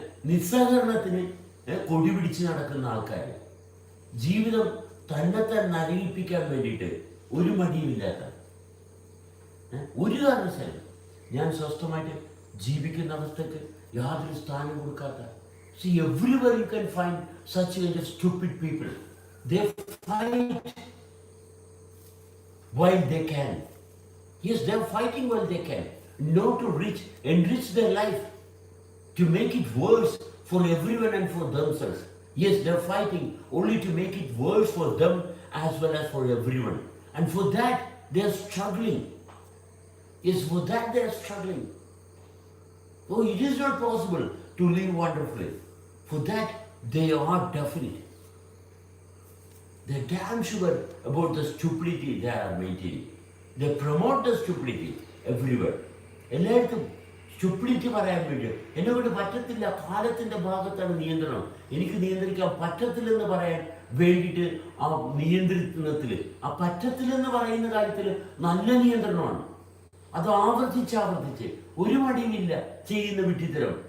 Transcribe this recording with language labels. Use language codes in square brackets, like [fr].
[ml] നിസ്സഹകരണത്തിന് കൊടി പിടിച്ച് നടക്കുന്ന ആൾക്കാർ, ജീവിതം തന്നെത്താൻ നരകിപ്പിക്കാൻ വേണ്ടിയിട്ട് ഒരു മടിയുമില്ലാത്ത, ഒരു കാരണവശാലും ഞാൻ സ്വസ്ഥമായിട്ട് ജീവിക്കുന്ന അവസ്ഥക്ക് യാതൊരു സ്ഥാനം കൊടുക്കാത്ത. [en] See, everywhere you can find such kind of stupid people. They fight while they can. Yes, they are fighting while they can. Not to enrich their life, to make it worse for everyone and for themselves. Yes, they are fighting only to make it worse for them as well as for everyone. And for that, they are struggling. Yes, for that they are struggling. Oh, it is not possible to live wonderfully. For that, they are definite. They are damn sure about the stupidity they are maintaining. They promote the stupidity everywhere. [ml] എല്ലായിടത്തും stupidity പറയാൻ വേണ്ടി എന്നെ കൊണ്ട് പറ്റത്തില്ല, കാലത്തിന്റെ ഭാഗത്താണ് നിയന്ത്രണം, എനിക്ക് നിയന്ത്രിക്കാൻ പറ്റത്തില്ലെന്ന് പറയാൻ വേണ്ടിയിട്ട് ആ നിയന്ത്രണത്തിൽ, ആ പറ്റത്തില്ലെന്ന് പറയുന്ന കാര്യത്തിൽ നല്ല നിയന്ത്രണമാണ്. അത് ആവർത്തിച്ച് ഒരു മടിയുമില്ല ചെയ്യുന്ന വിഡ്ഢിത്തരം.